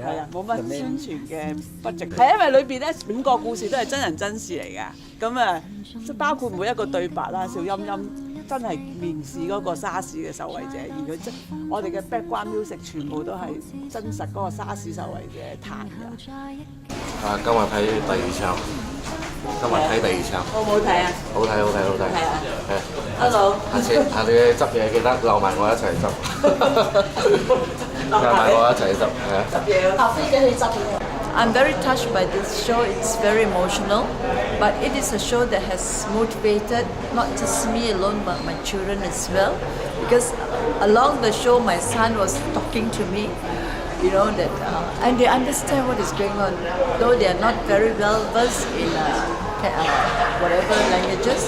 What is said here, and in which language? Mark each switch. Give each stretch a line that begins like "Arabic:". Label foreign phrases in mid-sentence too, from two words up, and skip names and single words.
Cantonese: 係啊，冇乜宣傳嘅budget。係因為裏邊咧5個故事都係真人真事嚟嘅，咁啊，包括每一個對白啦，邵音音真係面試嗰個沙士嘅受惠者，而佢即我哋嘅
English: background music
Cantonese: 全部都係真實嗰個沙士受惠者彈嘅。啊，今日睇第2場。今日睇第2場，好唔好睇啊？好睇，好睇，好睇。係啊。係。 Hello。下次執嘢記得留埋我一齊執。留埋我一齊執，係啊。執嘢，搭飛機去執嘢。
English: I'm very touched by this show. It's very emotional, but it is a show that has motivated not just me alone, but my children as well. Because along the show, my son was talking to me, you know, that, and they understand what is going on, though they are not very well versed in whatever languages.